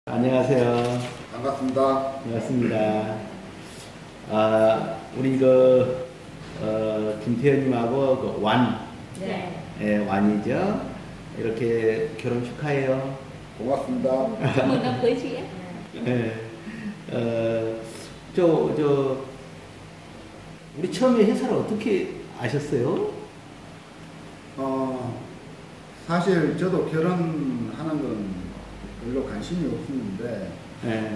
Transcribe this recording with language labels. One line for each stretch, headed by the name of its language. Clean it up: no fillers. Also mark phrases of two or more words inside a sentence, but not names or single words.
Korean: 안녕하세요. 반갑습니다. 반갑습니다. 우리 김태현님하고 네. 완이죠. 이렇게 결혼 축하해요. 고맙습니다.
Vietnamese: Chúc mừng năm cưới chị ấy.
Korean: 우리 처음에 회사를 어떻게 아셨어요? 사실 저도 결혼하는 건 별로 관심이 없었는데 네.